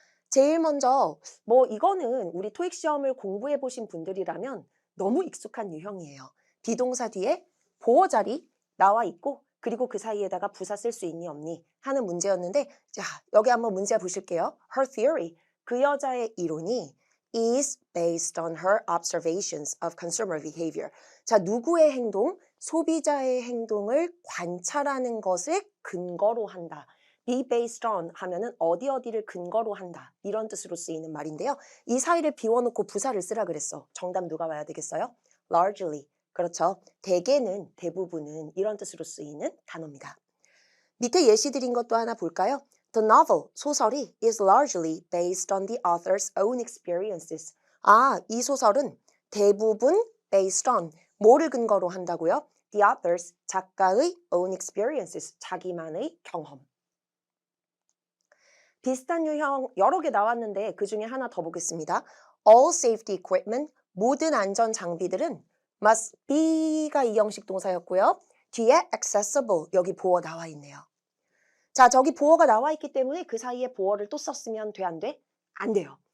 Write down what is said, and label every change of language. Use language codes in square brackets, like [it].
[ko] 제일 먼저 이거는 우리 토익 시험을 공부해 보신 분들이라면 너무 익숙한 유형이에요. 비동사 뒤에 보어 자리 나와 있고 그리고 그 사이에다가 부사 쓸 수 있니 없니 하는 문제였는데 자, 여기 한번 문제 보실게요. [en] Her theory, [ko] 그 여자의 이론이 [en] is based on her observations of consumer behavior. [ko] 자, 누구의 행동, 소비자의 행동을 관찰하는 것을 근거로 한다. be based on 하면은 어디를 근거로 한다. 이런 뜻으로 쓰이는 말인데요. 이 사이를 비워놓고 부사를 쓰라 그랬어. 정답 누가 와야 되겠어요? largely. 그렇죠. 대개는, 대부분은 이런 뜻으로 쓰이는 단어입니다. 밑에 예시 드린 것도 하나 볼까요? [en] The novel, [ko] 소설이 [en] is largely based on the author's own experiences. [ko] 이 소설은 대부분 based on 뭐를 근거로 한다고요? [en] The author's, [ko] 작가의 [en] own experiences, [ko] 자기만의 경험. 비슷한 유형 여러 개 나왔는데 그중에 하나 더 보겠습니다. [en] All safety equipment, [ko] 모든 안전 장비들은 must be가 이형식 동사였고요. 뒤에 accessible, 여기 보어 나와 있네요. 자, 저기 보어가 나와 있기 때문에 그 사이에 보어를 또 썼으면 돼, 안 돼? 안 돼요.